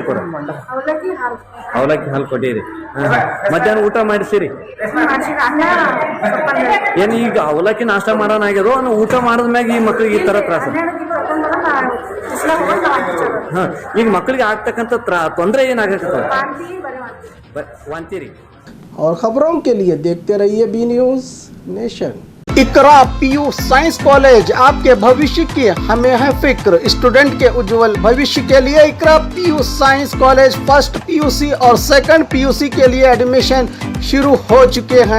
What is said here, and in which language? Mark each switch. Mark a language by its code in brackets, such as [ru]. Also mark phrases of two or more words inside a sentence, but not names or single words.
[kn] ಅವಲಕ್ಕಿ ಹಾಲು ಕೊಟ್ಟಿರಿ. ಮಧ್ಯಾಹ್ನ ಊಟ ಮಾಡಿಸಿರಿ? ಏನ್ ಈಗ ಅವಲಕ್ಕಿ ನಾಷ್ಟ ಮಾಡೋಣ ಆಗ್ಯದೋ ಊಟ ಮಾಡಿದ್ಮ್ಯಾಗ ಈ ಮಕ್ಳಿಗೆ ಈ ತರ ತ್ರಾಸ? ಈಗ ಮಕ್ಕಳಿಗೆ ಆಗ್ತಕ್ಕಂಥ ತೊಂದರೆ ಏನಾಗತ್ತದ? ವಾಂತಿ ರೀ. [hi] और खबरों के लिए देखते रहिए बी न्यूज नेशन। इकरा पीयू साइंस कॉलेज, आपके भविष्य की हमें है फिक्र। स्टूडेंट के उज्जवल भविष्य के लिए इकरा पीयू साइंस कॉलेज [en] first PUC [hi] और [en] second PUC [hi] के लिए एडमिशन शुरू हो चुके हैं।